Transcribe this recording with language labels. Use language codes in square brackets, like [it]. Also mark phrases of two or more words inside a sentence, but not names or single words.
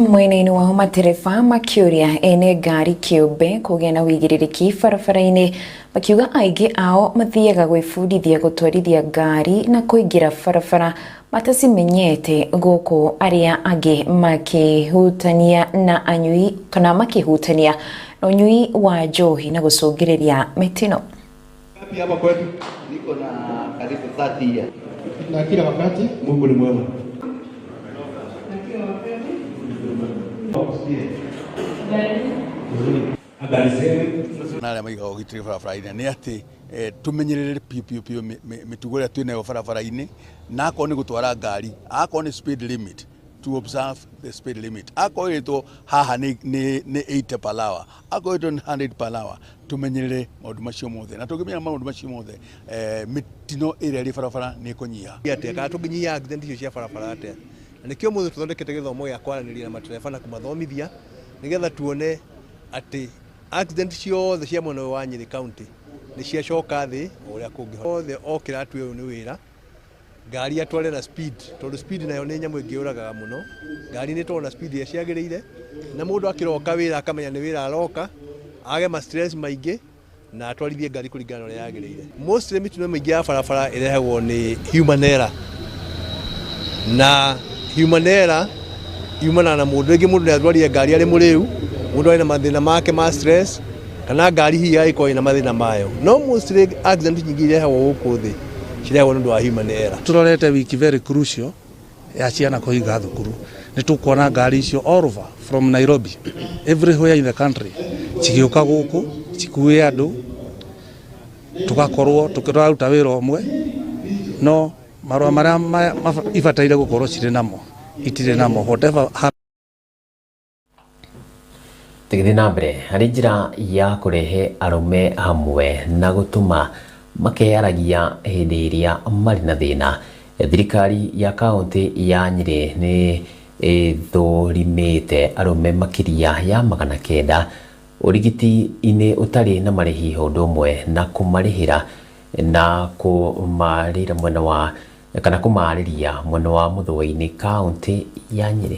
[ki] Mwena-inĩ wao matereba makĩũria ene ngari kĩũmbe kũgĩa na wĩigĩrĩrĩki barabara-inĩ, makiuga aingĩ ao mathiaga gwĩbundithia gũtwarithia ngari na kũingĩra barabara matacimenyete, gũkũ arĩa angĩ makĩhutania na anyui kana makĩhutania na ũnyui wa njohi na gũcũngĩrĩria mĩtino. [sw] Hapa kwetu niko na karibu 30 years. Na kila wakati Mungu ni mwema. Habari zenu. [ki] Na arĩa maigaga ũgitĩri barabara-inĩ nĩ atĩ tũmenyerere piu mĩtugo ĩrĩa twĩnayo barabara-inĩ, na akorwo nĩ gũtwara ngari, akorwo nĩ [en] speed limit, to observe the speed limit. [ki] Akorwo ĩtwo haha nĩ 80 [en] per hour, [ki] akorwo ĩtwo nĩ 100 [en] per hour, [ki] tumenyerere maũndũ macio mothe, na tũngĩmenya maũndũ macio mothe mĩtino ĩrĩa ĩrĩ barabara nĩ ĩkũnyiha. Atĩa kana tũngĩnyihia accident icio cia barabara atĩa? Na nĩkĩo mũthĩ tũthondekete gĩthomo gĩa kwaranĩria na matereba na kũmathomithia nĩgetha tuone atĩ accident ciothe cia mwena wa Nyĩrĩ County nĩ ciacoka thĩ ũrĩa kũngĩhota. Othe okĩra atu ũyũ nĩ wĩra, ngari atware na speed, tondũ speed nayo nĩ nyamũ ĩngĩũragaga mũno. Ngari nĩ tondũ na speed ĩrĩa ciagĩrĩire, na mũndũ akĩroka wĩra akamenya nĩ wĩra aroka, age ma stress maingĩ, na atwarithie ngari kuringana na yagĩrĩire. Mostly mĩtino mĩingĩ ya barabara ĩrehagwo nĩ [en] human error, [ki] na [en] human error [ki] yumana na mũndũ rĩngĩ mũndũ nĩatwarithia ngari arĩ mũrĩu, mũndũ arĩ na mathĩna make ma stress, kana ngari hihi ĩkorwo ina mathĩna mayo. No mostly accident nyingĩ irehagwo gũkũ thĩ cirehagwo nĩ ũndũ wa [en] human error. [ki] Tũrorete wiki [en] very crucial [ki] ya ciana kũhinga thukuru. Nĩ tũkuona ngari icio [en] all over from Nairobi everywhere in the country [ki] cigĩũka gũkũ cikue andũ, tugakorwo tukĩruta wĩra ũmwe, no marũa marĩa ibataire gũkorwo cirĩ namo itirĩ namo. Whatever Tigithĩ na mbere harĩ njĩra ya kũrehe arũme hamwe na gũtũma makeyaragia hĩndĩ ĩrĩa marĩ na thĩna, thirikari ya kaunti ya Nyĩrĩ nĩ ĩthũrimĩte arũme makĩria ya 900 ũrigiti-inĩ ũtarĩ na marĩhi ũndũ ũmwe na kũmarĩhĩra na kũmarĩra mwena wa kana kũmarĩria mwena wa mũthũa-inĩ kaunti ya Nyĩrĩ.